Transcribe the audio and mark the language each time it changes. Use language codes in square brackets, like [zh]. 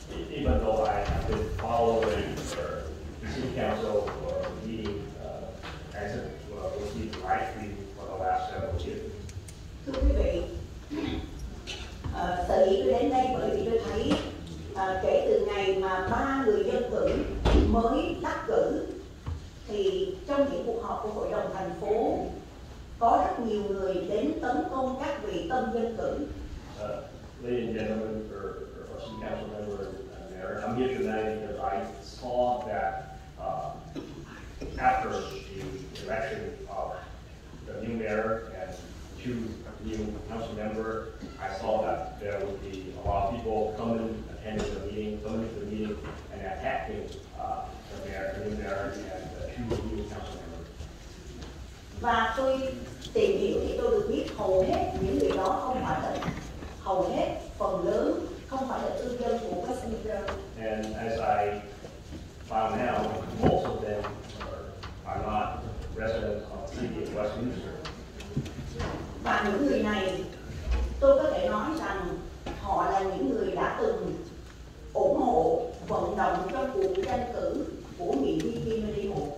[en] Even though I have been following the city council meeting as it was being live streamed for the last several years. [vi] Thưa quý vị, sở dĩ tôi đến đây bởi vì tôi thấy kể từ ngày mà 3 người dân cử mới đắc cử thì trong những cuộc họp của hội đồng thành phố có rất nhiều người đến tấn công các vị tân dân cử. [en] Ladies and gentlemen, or city council member and mayor, I'm here tonight because I saw that after the election of the new mayor and 2 new council members, I saw that there would be a lot of people coming to the meeting, and attacking the mayor, the new mayor, and the 2 new council members. [vi] Và tôi tìm hiểu thì tôi được biết hầu hết những người đó không phải là hầu hết phần lớn không phải là cư dân của Westminster. [en] And as I found out, most of them are not residents of the city of Westminster. [vi] Và những người này, tôi có thể nói rằng họ là những người đã từng ủng hộ vận động trong cuộc tranh cử của nghị viên Kennedy Hồ.